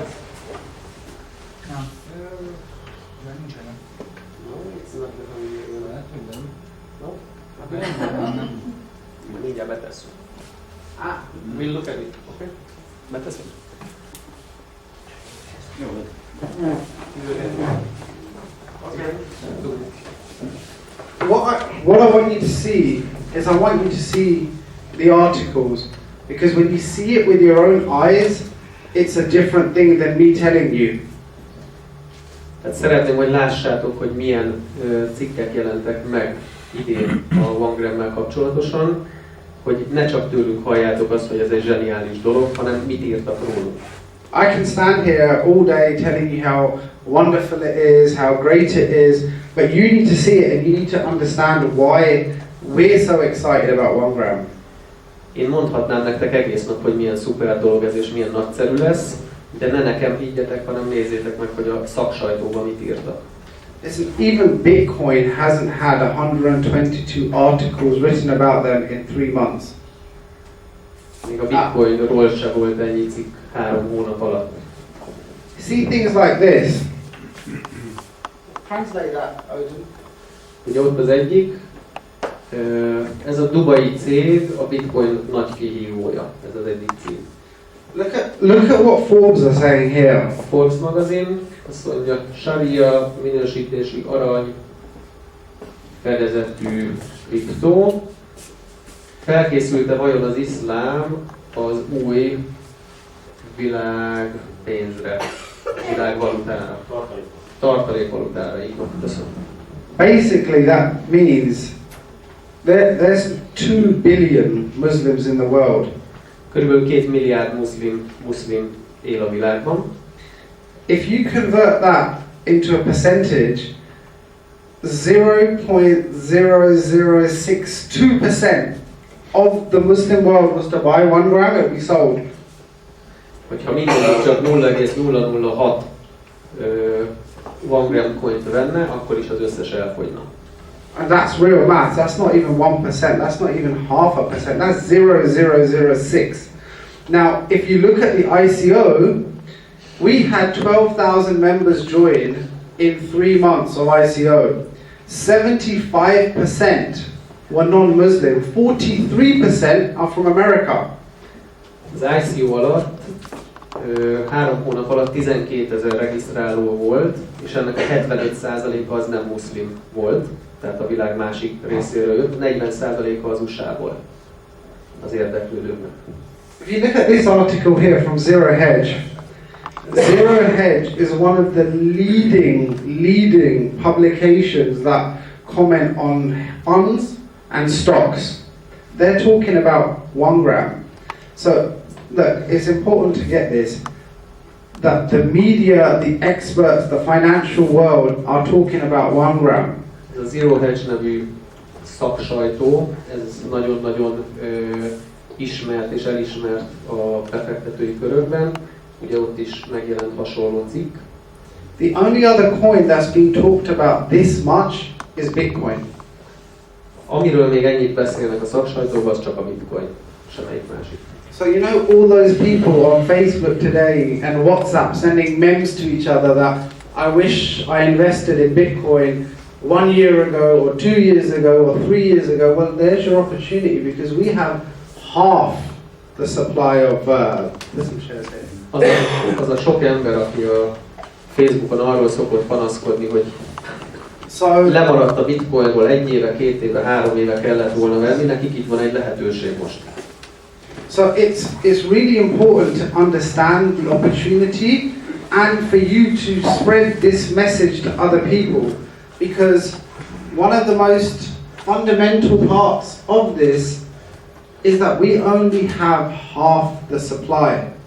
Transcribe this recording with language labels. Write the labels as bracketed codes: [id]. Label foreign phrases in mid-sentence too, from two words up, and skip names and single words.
[hu] Nincsenek. [en] No, it's not the familiar. [hu] Lehet, hogy nem. No? Mindjárt betesszük. [en] We'll look at it, [hu] okay? Betesszük? Jó. [en] Okay. What I want you to see is I want you to see the articles, because when you see it with your own eyes, it's a different thing than me telling you. [hu] Tehát szeretném, hogy lássátok, hogy milyen cikkek jelentek meg idén a OneGram-mel kapcsolatosan, hogy ne csak tőlük halljátok azt, hogy ez egy zseniális dolog, hanem mit írtak róluk. [en] I can stand here all day telling you how wonderful it is, how great it is, but you need to see it and you need to understand why we're so excited about OneGram. [hu] Én mondhatnám nektek egész nap, hogy milyen szuper dolog ez és milyen nagyszerű lesz, de ne nekem higgyetek, hanem nézzétek meg, hogy a szaksajtóban mit írtak. [en] Listen, even Bitcoin hasn't had 122 articles written about them in 3 months. [hu] Még a Bitcoinról se volt ennyi cikk 3 hónap alatt. [en] See things like this. Translate that, Odin. [hu] Ugye ott az egyik, ez a dubai cég, a Bitcoin nagy kihívója, ez az egyik cég. [en] Look at what Forbes are saying here. [hu] A Forbes magazin azt mondja, Sharia minősítésű arany fedezetű kriptó. Felkészült-e vajon az iszlám az új világpénzre, világvalutára? Tartalékvalutára, így van, köszönöm. [en] Basically that means there's 2 billion Muslims in the world. [hu] Körülbelül 2 milliárd muszlim él a világban. [en] If you convert that into a percentage, 0.0062% of the Muslim world was to buy OneGram, it would be sold. [hu] Hogyha mindenki csak 0,006 OneGram coint venne, akkor is az összes elfogyna. [en] And that's real math. That's not even 1%. That's not even half a percent. That's 0.006. Now, if you look at the ICO, we had 12,000 members join in 3 months of ICO. 75% were non-Muslim. 43% are from America. [hu] Az ICO alatt 3 hónap alatt 12 000 regisztráló volt, és ennek a 75%-a az nem muszlim volt, tehát a világ másik részéről jött, 40%-a az USA-ból az érdeklődőknek. [en] If you look at this article here from Zero Hedge, Zero Hedge is one of the leading publications that comment on funds and stocks. They're talking about OneGram. So, look, it's important to get this, that the media, the experts, the financial world are talking about OneGram. [hu] Ez a Zero Hedge nevű szaksajtó, ez nagyon-nagyon ismert és elismert a befektetői körökben. Ugye ott is megjelent hasonló cikk. [en] The only other coin that's been talked about this much is Bitcoin. [hu] Amiről még ennyit beszélnek a szaksajtóban, az csak a Bitcoin, semmelyik másik. [en] So you know all those people on Facebook today and WhatsApp sending memes to each other that I wish I invested in Bitcoin 1 year ago or 2 years ago or 3 years ago. Well, there's your opportunity because we have half the supply of there's some shares here. [hu] Az a sok ember, aki a Facebookon arról szokott panaszkodni, hogy [en] So, [hu] lemaradt a bitcoinból 1 éve, 2 éve, 3 éve kellett volna venni, nekik itt van egy lehetőség most. [en] so it's really important to understand the opportunity and for you to spread this message to other people, because one of the most fundamental parts of this is that we only have half the supply.